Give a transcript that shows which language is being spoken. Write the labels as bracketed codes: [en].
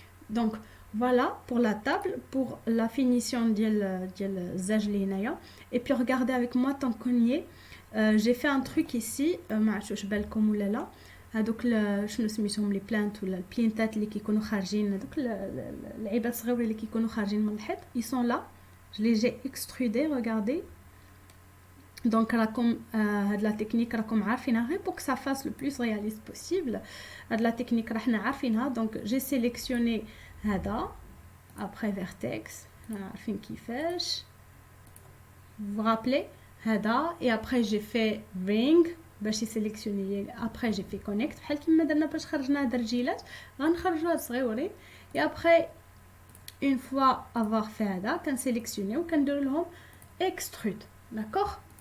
[fr] Donc voilà pour la table, pour la finition [ar] ديال الزاج اللي هنايا. [fr] Et puis regardez avec moi tant qu'on y est. J'ai fait un truc ici, [ar] ما عرفتش واش بالكم ولا لا. هذوك شنو سميتهم لي بلانت ولا البلينتات اللي كيكونوا خارجين، هذوك العيبات الصغيورين اللي كيكونوا خارجين من الحيط. [fr] Ils sont là. Je les ai extrudés, regardez. Donc [ar] راكم هاد لا تكنيك راكم عارفينها [fr] غير pour que ça fasse le plus réaliste possible. [ar] هاد لا تكنيك راحنا عارفينها. [fr] Donc j'ai sélectionné هذا après vertex. [ar] عارفين كيفاش. [fr] Vous vous rappelez هذا et après j'ai fait ring باش sélectionner. Après j'ai fait connect [ar] بحال كيما درنا باش خرجنا هاد الرجيلات غنخرجوا هاد صغيورين. [fr] Et après une fois avoir fait هذا [ar] كنسيليكسيوني وكندير لهم [fr] extrude. D'accord.